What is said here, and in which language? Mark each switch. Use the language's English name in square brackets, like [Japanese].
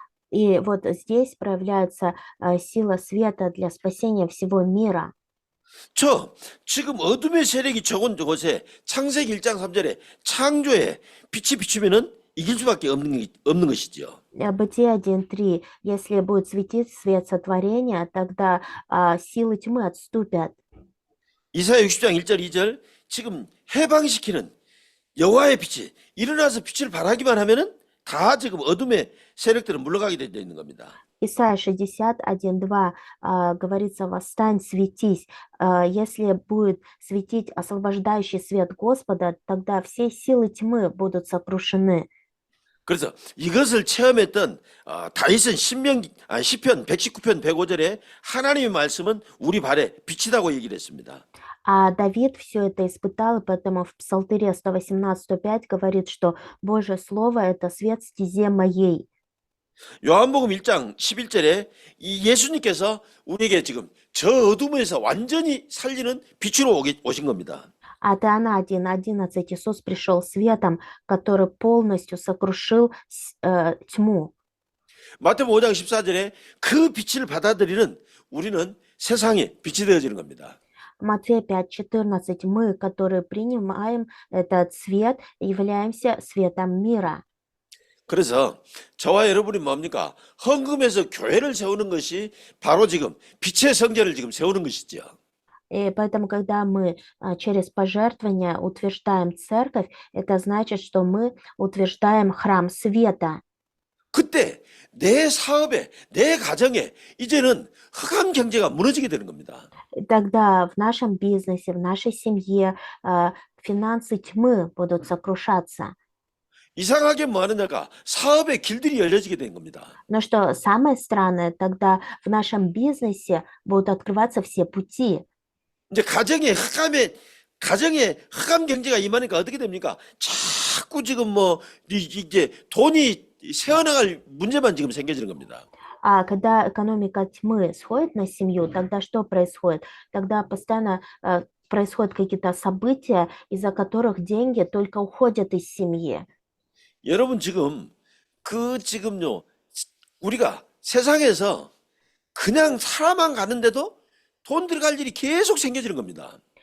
[Russian] И вот здесь проявляется сила света для спасения всего мира. [Korean] 지금 어둠의 세력이 적은 곳에 창세기 1장 3절에 창조에 빛이 비추면은 이길 수밖에 없는 것이죠. [Russian] Бытие 1.3. Если будет светить свет сотворения, тогда силы тьмы отступят. [Korean] 이사야 60장 1절 2절 지금 해방시키는 여호와의 빛이 일어나서 빛을 발하기만 하면은 다 지금 어둠의 세력들은 물러가게 되어 있는 겁니다. [Russian] Исайя 61:2 говорится: «Восстань, светись». Если будет светить освобождающий свет Господа, тогда все силы тьмы будут сокрушены. [Korean] 그래서 이것을 체험했던 다윗은 시편 119편 105절에 하나님의 말씀은 우리 발에 빛이라고 얘기를 했습니다. [Russian] А Давид все это испытал, и поэтому в Псалтыре 118:105 говорит, что Божье Слово – это свет стезе моей. [Korean] 요한복음 1장 11절에 이 예수님께서 우리에게 지금 저 어둠에서 완전히 살리는 빛으로 오신 겁니다. [Russian] А Иоанна 1:11 Иисус пришел светом, который полностью сокрушил тьму. [Korean] 마태복음 5장 14절에 그 빛을 받아들이는 우리는 세상에 빛이 되어지는 겁니다. [Russian] Матфея 5:14 мы, которые принимаем этот свет, являемся светом мира. [Korean] 그래서 저와 여러분이 뭡니까? 헌금해서 교회를 세우는 것이 바로 지금 빛의 성전을 지금 세우는 것이죠. [Russian] И поэтому, когда мы через пожертвования утверждаем церковь, это значит, что мы утверждаем храм света. [Korean] 그때 내 사업에, 내 가정에 이제는 흑암 경제가 무너지게 되는 겁니다. [Russian] И тогда в нашем бизнесе, в нашей семье финансы тьмы будут сокрушаться. [Korean] 이상하게 뭐 하느냐가 사업의 길들이 열려지게 되는 겁니다. [Russian] Но что самое странное, тогда в нашем бизнесе будут открываться все пути. [Korean] 이제 가정에 흑암 경제가 임하니까 어떻게 됩니까? 자꾸 지금 뭐 이제 돈이 새어나갈 문제만 지금 생겨지는 겁니다. [Russian] А когда экономика тьмы сходит на семью, тогда что происходит? Тогда постоянно происходят какие-то события, из-за которых деньги только уходят из семьи. [Korean] 여러분 지금요 우리가 세상에서 그냥 살아만 가는데도 돈 들어갈 일이 계속 생겨지는 겁니다.